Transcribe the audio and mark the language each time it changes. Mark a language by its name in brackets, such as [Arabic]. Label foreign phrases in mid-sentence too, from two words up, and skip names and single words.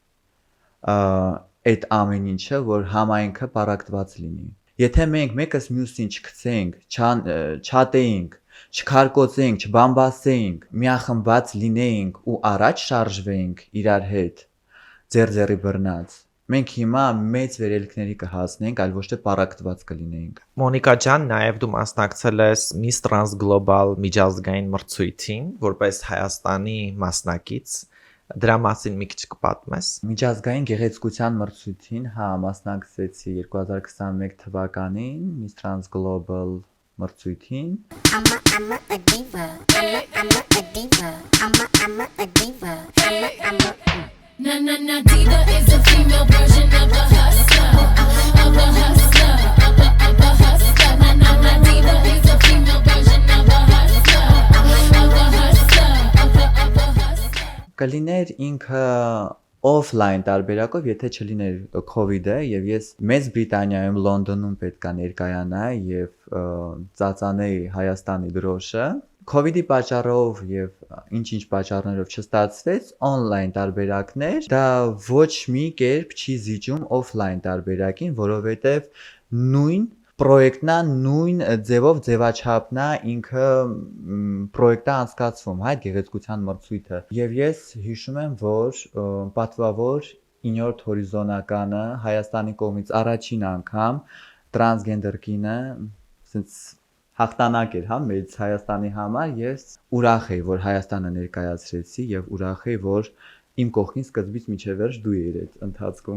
[Armenian] այդ ամեն ինչը, որ համայնքը պառակտված լինի։ Եթե մենք մեկս մյուսին չգցենք, չատեինք, չքարկոծենք, չբամբասեինք, միախմբված լինեինք ու առաջ շարժվեինք իրար հետ, ձեր-ձեռի բռնած, մենք հիմա մեծ վերելքների կհասնենք, այլ ոչ թե պառակտված կլինեինք։ Մոնիկա ջան, նաև դու մասնակցել ես Miss Trans Global միջազգային մրցույթին, որպես Հայաստանի մասնակից, դրա մասին մի քիչ կպատմես։ Միջազգային գեղեցկության մրցույթին, հա, մասնակցեցի 2021 թվականին Miss Trans Global մրցույթին։ [English] I'm a diva. I'm a diva. I'm a diva. I'm a Na diva is a female version of a hustler, of a hustler, of a hustler. Na diva is a female version of a hustler, of a hustler, of a hustler. [Armenian] Կլիներ ինքը օֆլայն տարբերակով, եթե չլիներ COVID-ը եւ ես Մեծ Բրիտանիայում Լոնդոնում պետքա ներկայանայի եւ ծածանեի Հայաստանի դրոշը, COVID-ի պատճառով եւ ինչ-ինչ պատճառներով չստացվեց on-line տարբերակներ, դա ոչ մի կերպ չի զիջում off-line տարբերակին, որովհետեւ նույն պրոյեկտն է, նույն ձևով ձևաչափն է ինքը պրոյեկտը անցկացվում, այդ գեղեցկության մրցույթը։ Եվ ես հիշում եմ, որ պատվավոր 9-րդ հորիզոնականը Հայաստանի կողմից առաջին անգամ տրանսգենդեր կինը ասենց հաղթանակ էր, հա, մեծ Հայաստանի համար, ես ուրախ եի, որ Հայաստանը ներկայացրեցի եւ ուրախ եի, որ իմ կողքին սկզբից մինչև վերջ դու ես այդ ընթացքում։